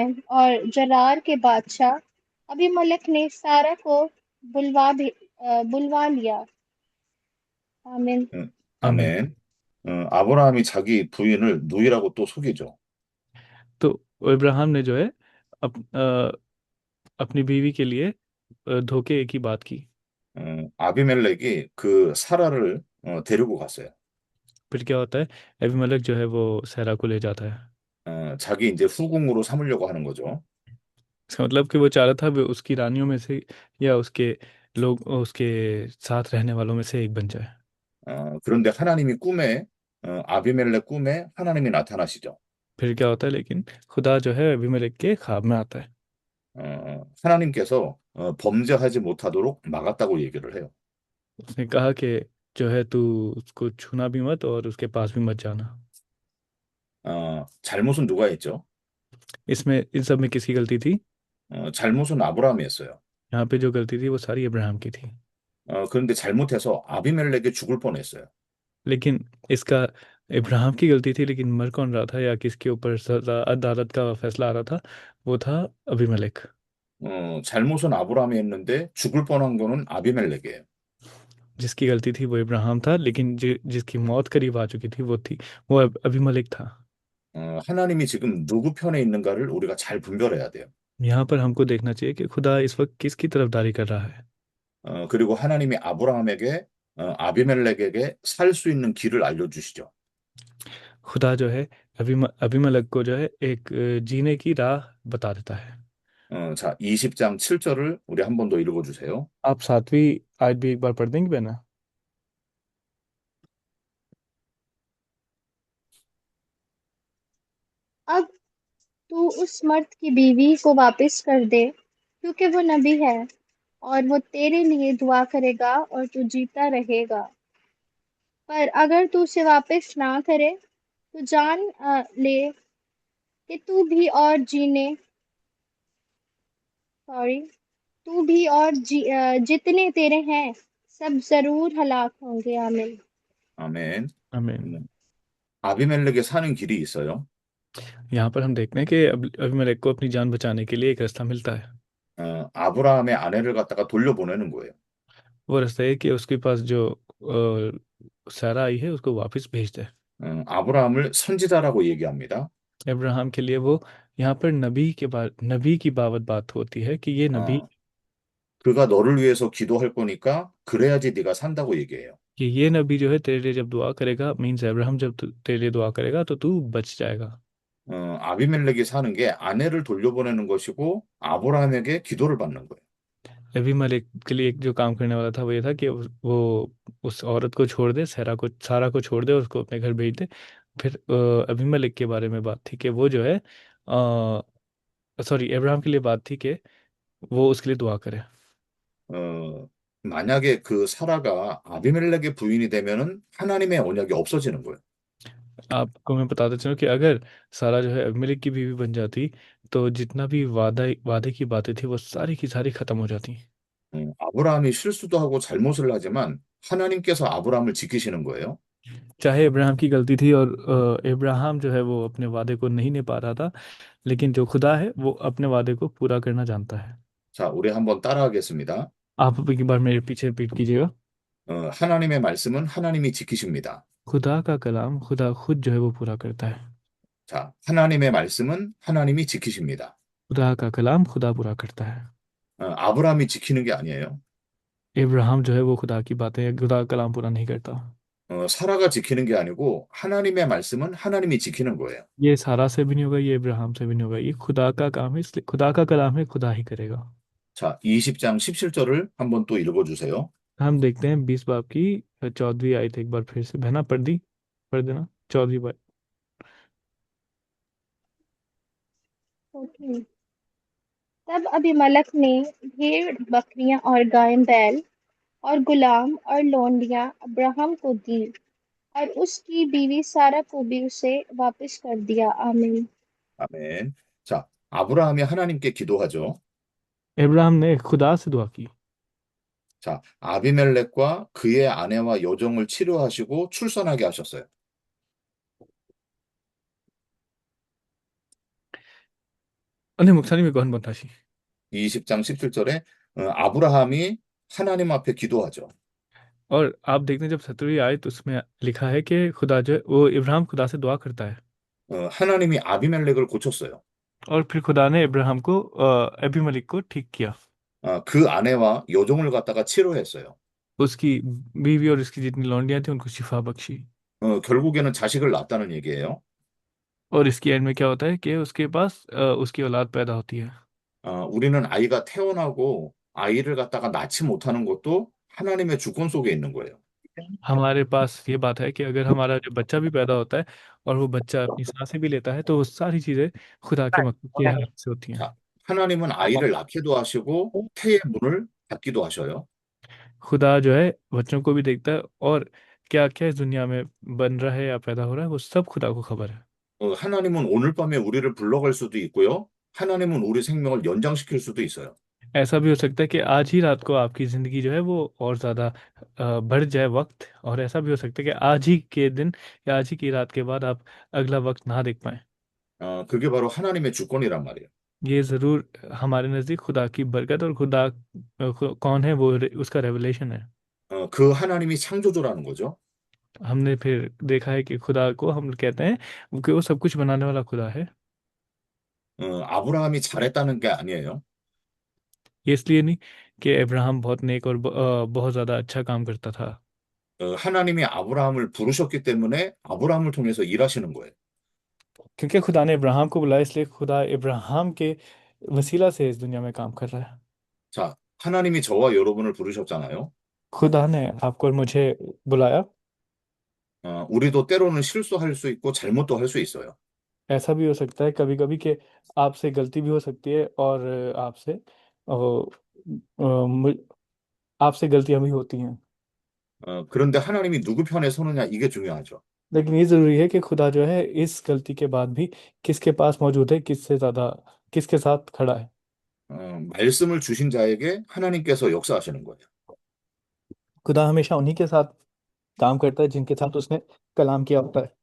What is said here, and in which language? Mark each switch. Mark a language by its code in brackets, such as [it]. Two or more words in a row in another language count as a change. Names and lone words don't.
[hi] और जरार के बादशाह अबीमेलेक ने सारा को बुलवा लिया। आमीन। आमीन। [ko] 아멘. 아브라함이 자기 부인을 누이라고 또 속이죠. [hi] तो इब्राहिम ने जो है अपनी बीवी के लिए धोखे की बात की। [ko] 아비멜렉이 그 사라를 데리고 갔어요. [hi] फिर क्या होता है? अबीमेलेक जो है वो सहरा को ले जाता है। [ko] 자기 이제 후궁으로 삼으려고 하는 거죠. [hi] इसका मतलब कि वो चाह रहा था वो उसकी रानियों में से या उसके लोग उसके साथ रहने वालों में से एक बन जाए। [ko] 그런데 하나님이 아비멜렉 꿈에 하나님이 나타나시죠. [hi] फिर क्या होता है? लेकिन खुदा जो है अबीमेलेक के ख्वाब में आता है। [ko] 하나님께서 범죄하지 못하도록 막았다고 얘기를 해요. [hi] उसने कहा कि जो है तू उसको छूना भी मत और उसके पास भी मत जाना। [ko] 잘못은 누가 했죠? [hi] इसमें इन सब में किसकी गलती थी? [ko] 잘못은 아브라함이 했어요. [hi] यहाँ पे जो गलती थी वो सारी इब्राहिम की थी। [ko] 그런데 잘못해서 아비멜렉이 죽을 뻔했어요. [hi] लेकिन इसका इब्राहिम की गलती थी, लेकिन मर कौन रहा था या किसके ऊपर सजा अदालत का फैसला आ रहा था? वो था अबीमेलेक। [ko] 잘못은 아브라함이 했는데 죽을 뻔한 거는 아비멜렉이에요. [hi] जिसकी गलती थी वो इब्राहिम था, लेकिन जिसकी मौत करीब आ चुकी थी वो अबीमेलेक था। [ko] 하나님이 지금 누구 편에 있는가를 우리가 잘 분별해야 돼요. [hi] यहाँ पर हमको देखना चाहिए कि खुदा इस वक्त किसकी तरफदारी कर रहा है। [ko] 그리고 하나님이 아브라함에게, 아비멜렉에게 살 수 있는 길을 알려주시죠. [hi] खुदा जो है अबीमेलेक को जो है एक जीने की राह बता देता है। [ko] 자, 20장 7절을 우리 한 번 더 읽어주세요. [hi] आप 7वीं आयत भी एक बार पढ़ देंगे बेना? अब तू उस मर्द की बीवी को वापस कर दे, क्योंकि वो नबी है और वो तेरे लिए दुआ करेगा और तू जीता रहेगा। पर अगर तू उसे वापस ना करे तो जान ले कि तू भी और जितने तेरे हैं सब जरूर हलाक होंगे। आमीन। [ko] 아멘. [hi] आमीन। [ko] 음, 아비멜렉에 사는 길이 있어요. [hi] यहाँ पर हम देखते हैं कि अबीमेलेक को अपनी जान बचाने के लिए एक रास्ता मिलता है। [ko] 아브라함의 아내를 갖다가 돌려보내는 거예요. [hi] वो रास्ता है कि उसके पास जो सारा आई है उसको वापस भेज दे। [ko] 아브라함을 선지자라고 얘기합니다. [hi] अब्राहम के लिए वो यहाँ पर नबी की बात होती है कि ये नबी, [ko] 어, 그가 너를 위해서 기도할 거니까 그래야지 네가 산다고 얘기해요. [hi] कि ये नबी जो है तेरे लिए जब दुआ करेगा, मीन्स अब्राहम जब तेरे लिए दुआ करेगा तो तू बच जाएगा। [ko] 아비멜렉이 사는 게 아내를 돌려보내는 것이고 아브라함에게 기도를 받는 거예요. [hi] अबीमेलेक के लिए एक जो काम करने वाला था वो ये था कि वो उस औरत को छोड़ दे, सारा को छोड़ दे, उसको अपने घर भेज दे। फिर अबीमेलेक के बारे में बात थी कि वो जो है सॉरी, अब्राहम के लिए बात थी कि वो उसके लिए दुआ करे। [ko] 어, 만약에 그 사라가 아비멜렉의 부인이 되면은 하나님의 언약이 없어지는 거예요. [hi] आपको मैं बताता चलूं कि अगर सारा जो है अबीमेलेक की बीवी बन जाती तो जितना भी वादे की बातें थी वो सारी की सारी खत्म हो जाती। [ko] 아브라함이 실수도 하고 잘못을 하지만 하나님께서 아브라함을 지키시는 거예요. [hi] चाहे अब्राहम की गलती थी और अब्राहम जो है वो अपने वादे को नहीं निभा रहा था, लेकिन जो खुदा है वो अपने वादे को पूरा करना जानता है। [ko] 자, 우리 한번 따라하겠습니다. [hi] आप अब एक बार मेरे पीछे रिपीट कीजिएगा। [ko] 하나님의 말씀은 하나님이 지키십니다. [hi] खुदा का कलाम खुदा खुद जो है वो पूरा करता है। [ko] 자, 하나님의 말씀은 하나님이 지키십니다. [hi] खुदा का कलाम खुदा पूरा करता है। [ko] 아브라함이 지키는 게 아니에요. [hi] इब्राहिम जो है वो खुदा की बातें, खुदा का कलाम पूरा नहीं करता। [ko] 사라가 지키는 게 아니고 하나님의 말씀은 하나님이 지키는 거예요. [hi] ये सारा से भी नहीं होगा, ये इब्राहिम से भी नहीं होगा, ये खुदा का काम है, इसलिए खुदा का कलाम है, खुदा ही करेगा। [ko] 자, 20장 17절을 한번 또 읽어주세요. [hi] हम देखते हैं 20 बाब की 14वीं आयत एक बार फिर से बहना पढ़ देना 14वीं बात। ओके। तब अबीमलक ने भेड़ बकरियां और गाय बैल और गुलाम और लोंडियां अब्राहम को दी और उसकी बीवी सारा को भी उसे वापस कर दिया। आमीन। [ko] 아멘. 자, 아브라함이 하나님께 기도하죠. [hi] इब्राहिम ने खुदा से दुआ की। [ko] 자, 아비멜렉과 그의 아내와 여종을 치료하시고 출산하게 하셨어요. अन्य मुक्तानी में कौन बनता शी? 20장 17절에 아브라함이 하나님 앞에 기도하죠. [hi] और आप देखते हैं जब 17वीं आयत उसमें लिखा है कि खुदा जो है वो इब्राहिम खुदा से दुआ करता है [ko] 하나님이 아비멜렉을 고쳤어요. [hi] और फिर खुदा ने इब्राहिम को अबीमेलेक को ठीक किया। [ko] 그 아내와 여종을 갖다가 치료했어요. [hi] उसकी बीवी और उसकी जितनी लौंडियां थी उनको शिफा बख्शी। [ko] 결국에는 자식을 낳았다는 얘기예요. [hi] और इसकी एंड में क्या होता है कि उसके पास उसकी औलाद पैदा होती है। [ko] 우리는 아이가 태어나고 아이를 갖다가 낳지 못하는 것도 하나님의 주권 속에 있는 거예요. [hi] हमारे पास ये बात है कि अगर हमारा जो बच्चा भी पैदा होता है और वो बच्चा अपनी सांसें भी लेता है तो वो सारी चीज़ें खुदा के मकसद के हाथ से होती हैं। [ko] 자, 하나님은 아이를 낳기도 하시고 태의 문을 닫기도 하셔요. [hi] खुदा जो है बच्चों को भी देखता है और क्या क्या इस दुनिया में बन रहा है या पैदा हो रहा है वो सब खुदा को खबर है। [ko] 하나님은 오늘 밤에 우리를 불러갈 수도 있고요. 하나님은 우리 생명을 연장시킬 수도 있어요. [hi] ऐसा भी हो सकता है कि आज ही रात को आपकी ज़िंदगी जो है वो और ज़्यादा बढ़ जाए वक्त, और ऐसा भी हो सकता है कि आज ही के दिन या आज ही की रात के बाद आप अगला वक्त ना देख पाएं। [ko] 그게 바로 하나님의 주권이란 말이에요. [hi] ये ज़रूर हमारे नज़दीक खुदा की बरकत और खुदा कौन है वो उसका रेवलेशन है। [ko] 그 하나님이 창조주라는 거죠. [hi] हमने फिर देखा है कि खुदा को हम कहते हैं कि वो सब कुछ बनाने वाला खुदा है। [ko] 아브라함이 잘했다는 게 아니에요. [hi] ये इसलिए नहीं कि अब्राहम बहुत नेक और बहुत ज़्यादा अच्छा काम करता था, [ko] 하나님이 아브라함을 부르셨기 때문에 아브라함을 통해서 일하시는 거예요. [hi] क्योंकि खुदा ने अब्राहम को बुलाया, इसलिए खुदा अब्राहम के वसीला से इस दुनिया में काम कर रहा है। [ko] 자, 하나님이 저와 여러분을 부르셨잖아요. [hi] खुदा ने आपको और मुझे बुलाया। [ko] 우리도 때로는 실수할 수 있고 잘못도 할 수 있어요. [hi] ऐसा भी हो सकता है कभी कभी कि आपसे गलती भी हो सकती है, और आपसे अ, मुझ- आपसे गलतियां भी होती हैं। [ko] 그런데 하나님이 누구 편에 서느냐 이게 중요하죠. [hi] लेकिन ये ज़रूरी है कि खुदा जो है इस गलती के बाद भी किसके पास मौजूद है, किससे ज़्यादा, किसके साथ खड़ा है। [ko] 말씀을 주신 자에게 하나님께서 역사하시는 거예요. [hi] खुदा हमेशा उन्हीं के साथ काम करता है जिनके साथ उसने कलाम किया होता है।